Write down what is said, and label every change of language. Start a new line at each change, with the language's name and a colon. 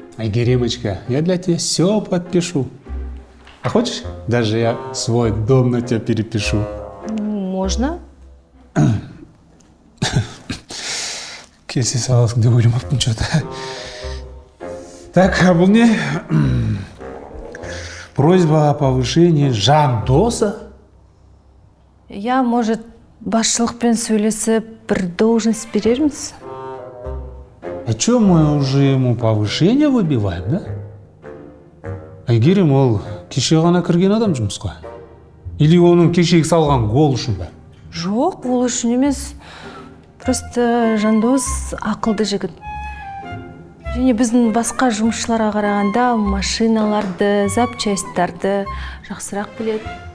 Russian: Айгеремочка, я для тебя все подпишу. А хочешь, даже я свой дом на тебя перепишу? Можно?
Kazakh: Келсе саласың деп ойламаппын
Russian: что-то. Так,
Kazakh: а бұл не?
Russian: Просьба о повышении Жандоса?
Kazakh: Я, может, басшылықпен сөйлесіп, бір должность берерміз?
Russian: А чё, мы уже ему повышение выбиваем, да?
Kazakh: Айгерім ол кеше ғана кірген адам жұмысқа? Или оның кешегі салған гол үшін бе? Жоқ, ол үшін емес. Просто Жандос ақылды жігіт. Және біздің басқа жұмысшыларға қарағанда машиналарды, запчастьтарды жақсырақ біледі.